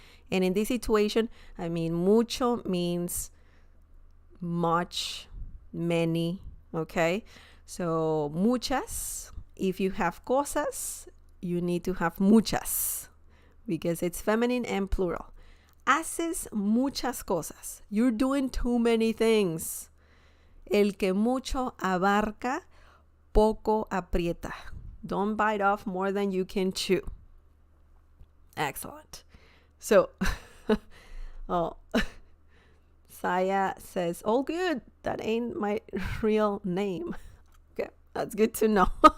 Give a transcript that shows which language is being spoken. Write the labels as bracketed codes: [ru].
[en] And in this situation, mucho means much, many, okay? So muchas, if you have cosas, you need to have muchas because it's feminine and plural. [es] Haces muchas cosas. [en] You're doing too many things. [es] El que mucho abarca, poco aprieta. [en] Don't bite off more than you can chew. Excellent. So, oh, Saya says, all good. That ain't my real name. Okay, that's good to know.